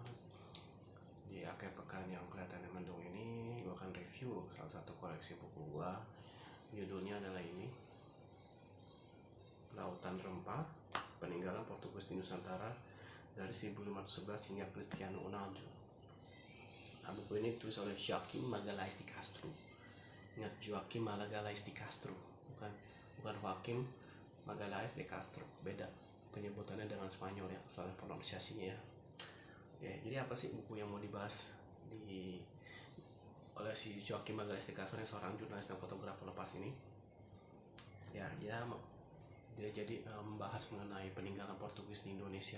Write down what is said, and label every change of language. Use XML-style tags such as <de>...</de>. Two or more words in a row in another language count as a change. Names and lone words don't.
<id>Di akhir pekan yang kelihatannya mendung ini, gue akan review salah satu koleksi buku gua. Judulnya adalah ini, Lautan Rempah, Peninggalan Portugis di Nusantara dari 1511 hingga Cristiano Ronaldo. Nah, buku ini ditulis oleh Joaquim Magalhães de Castro. Ingat, Joaquim Magalhães de Castro, bukan bukan Joaquim Magalhães de Castro, beda penyebutannya dengan Spanyol ya, soal pronunciasinya ya. Ya, jadi apa sih buku yang mau dibahas di oleh si Joaquim Magalhães de Castro, yang seorang jurnalis dan fotografer lepas ini? Ya, dia jadi membahas mengenai peninggalan Portugis di Indonesia.</id>